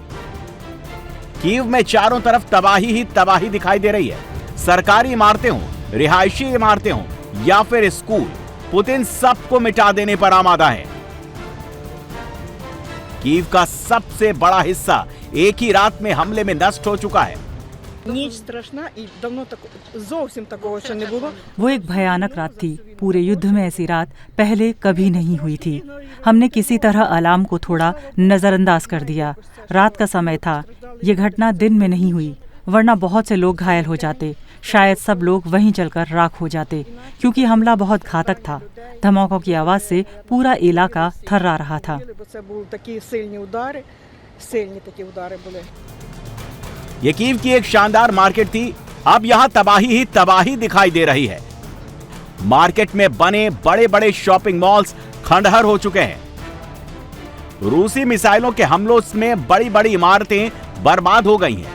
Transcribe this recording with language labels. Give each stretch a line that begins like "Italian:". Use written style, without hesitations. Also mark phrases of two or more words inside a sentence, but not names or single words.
Hindi: कीव में चारों तरफ तबाही ही तबाही दिखाई दे रही है। सरकारी इमारतें हों, रिहायशी इमारतें हों या फिर स्कूल, पुतिन सबको मिटा देने पर आमादा है। कीव का सबसे बड़ा हिस्सा एक ही रात में हमले में नष्ट हो चुका है।
Ukrainian: Ніч страшна і давно зовсім такого ще не було.
Hindi: वो एक भयानक रात थी। पूरे युद्ध में ऐसी रात पहले कभी नहीं हुई थी। हमने किसी तरह अलार्म को थोड़ा नजरअंदाज कर दिया। रात का समय था। ये घटना दिन में नहीं हुई, वरना बहुत से लोग घायल हो जाते। शायद सब लोग वहीं जलकर राख हो जाते, क्योंकि हमला बहुत घातक था। धमाकों की आवाज से पूरा इलाका थर्रा रहा था।
Ukrainian: Бо це були такі сильні удари, сильні такі удари були.
Hindi: ये कीव की एक शानदार मार्केट थी, अब यहां तबाही ही तबाही दिखाई दे रही है। मार्केट में बने बड़े बड़े
English: shopping malls
Hindi: खंडहर हो चुके हैं। रूसी मिसाइलों के हमलों में बड़ी बड़ी इमारतें बर्बाद हो गई हैं।